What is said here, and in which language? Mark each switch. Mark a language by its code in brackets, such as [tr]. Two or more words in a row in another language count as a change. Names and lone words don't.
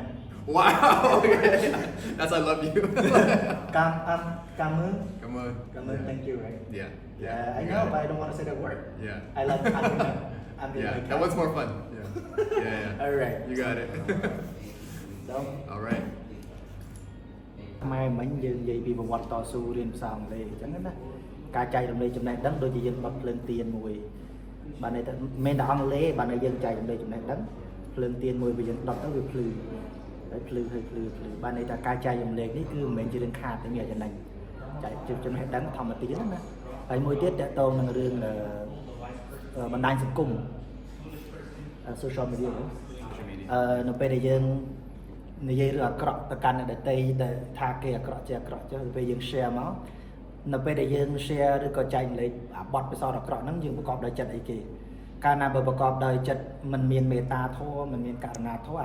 [en] Wow. Okay. That's I love you. [vi] Cảm ơn. [en] Come on. [vi] Cảm ơn, [en] thank you, right? Yeah. Yeah, I you know, got but it. I don't want to say that word. Yeah. I like AUM. I'm being Yeah. like That one's more fun. Yeah. Alright. You got it. So, All right. [km] ខ្មែរមិញយើងនិយាយពីប្រវត្តិតស៊ូរៀនភាសាអង់គ្លេសអញ្ចឹងណាការចែករំលែកចំណេះដឹងដូចជាយើងបត់ភ្លើងទៀនមួយបានន័យថាមិនតែអង់គ្លេសបានន័យយើងចែករំលែកចំណេះដឹងភ្លើងទៀនមួយវាយើងដុតទៅវាភ្លឺហើយភ្លឺបានន័យថាការចែករំលែកនេះគឺមិនមែនជារឿងខាតទេមានចំណេញចែកចំណេះដឹងធម្មតាណាហើយមួយទៀតតកតងនឹងរឿងបណ្ដាញសង្គម [en] social media Social media. [km] នៅពេលដែលយើងនិយាយរឿងអាក្រក់ទៅកាន់អ្នកដទៃដែលថាគេអាក្រក់ជាអាក្រក់ចុះពេលយើង share មកនៅពេលដែលយើង share ឬក៏ចែករំលែកអាបទពិសោធន៍អាក្រក់ហ្នឹងយើងប្រកបដោយចិត្តអីគេកាលណាបើប្រកបដោយចិត្តមិនមានមេត្តាធម៌មិនមានករណាធម៌